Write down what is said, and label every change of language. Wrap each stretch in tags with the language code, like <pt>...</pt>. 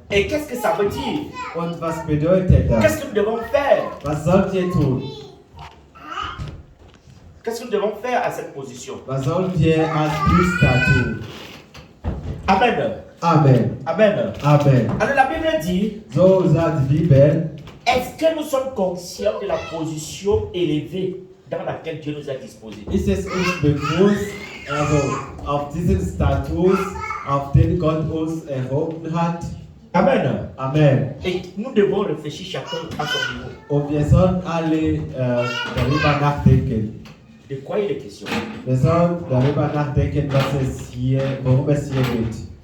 <fr>et qu'est-ce que ça veut dire?</fr> <de>Und was bedeutet das?</de> <fr>Qu'est-ce que nous devons faire?</fr> <de>Was sollt ihr tun?</de> <fr>Qu'est-ce que nous devons faire à cette position?</fr> <de>Was sollt ihr als Priester tun? Amen. Amen. Amen. Amen.</de> <fr>Alors la Bible dit,</fr> <de>So sagt die Bibel,</de> <fr>est-ce que nous sommes conscients de la position élevée dans laquelle Dieu nous a disposés?</fr> <de>ist es uns bewusst, also auf diesen Status, auf den Gott uns erhoben hat? Amen. Amen.</de> <fr>Et nous devons réfléchir chacun à son niveau.</fr> <de>Und wir sollen alle darüber nachdenken.</de> <fr>De quoi il est question?</fr> <de>Wir sollen darüber nachdenken, worum es hier geht.</de>